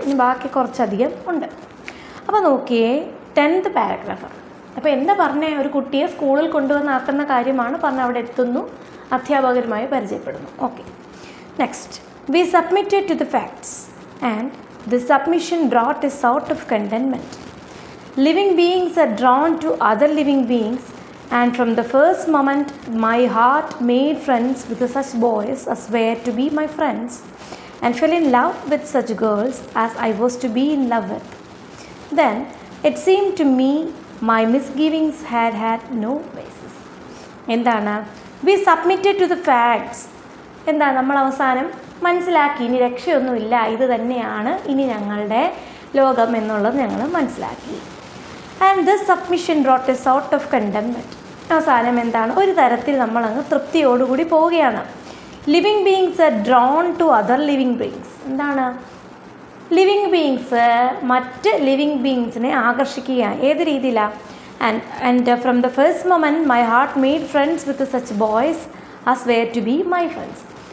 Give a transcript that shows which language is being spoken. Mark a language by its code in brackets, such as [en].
[ml] ഇനി ബാക്കി കുറച്ചധികം ഉണ്ട്. അപ്പോൾ നോക്കിയേ, 10th പാരഗ്രാഫ്. അപ്പോൾ എന്താ പറഞ്ഞേ? ഒരു കുട്ടിയെ സ്കൂളിൽ കൊണ്ടുവന്നാക്കുന്ന കാര്യമാണ് പറഞ്ഞ് അവിടെ എത്തുന്നു, അധ്യാപകരുമായി പരിചയപ്പെടുന്നു. [en] Okay, next. We submitted to the facts and the submission brought a sort of containment. Living beings are drawn to other living beings and from the first moment my heart made friends with such boys as were to be my friends and fell in love with such girls as I was to be in love with. Then it seemed to me my misgivings had no basis. [ml] എന്താണ്? [en] we submitted to the facts. [ml] എന്താ? നമ്മൾ അവസാനം മനസ്സിലാക്കി, ഇനി രക്ഷയൊന്നുമില്ല, ഇത് തന്നെയാണ് ഇനി ഞങ്ങളുടെ ലോകം എന്നുള്ളത് ഞങ്ങൾ മനസ്സിലാക്കി. [en] And this submission brought a sort of contentment. [ml] അവസാനം എന്താണ്? ഒരു തരത്തിൽ നമ്മളങ്ങ് തൃപ്തിയോടുകൂടി പോവുകയാണ്. [en] Living beings are drawn to other living beings. [ml] എന്താണ്? ലിവിങ് ബീയിങ്സ് മറ്റ് ലിവിങ് ബീയിങ്സിനെ ആകർഷിക്കുകയാണ്. ഏത് രീതിയിലാണ്? [en] And from the first moment my heart made friends with such boys as were to be my friends.